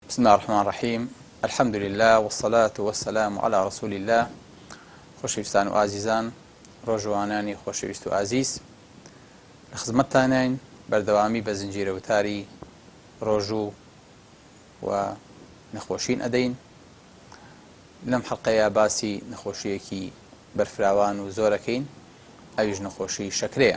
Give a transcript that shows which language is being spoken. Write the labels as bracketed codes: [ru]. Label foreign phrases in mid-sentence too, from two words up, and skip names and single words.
[ar] بسم الله الرحمن الرحيم. الحمد لله والصلاة والسلام على رسول الله. [ckb] خۆشەویستان و ئازیزان، ڕۆژوانانی خۆشەویست و ئازیز، لە خزمەتتانین بەردەوامی بە زنجیرە وتاری ڕۆژوو و نەخۆشین ئەدەین. لەم حەڵقەیە باسی نەخۆشیەکی بەرفراوان و زۆرەکەین، ئەویش نەخۆشی شەکرەیە.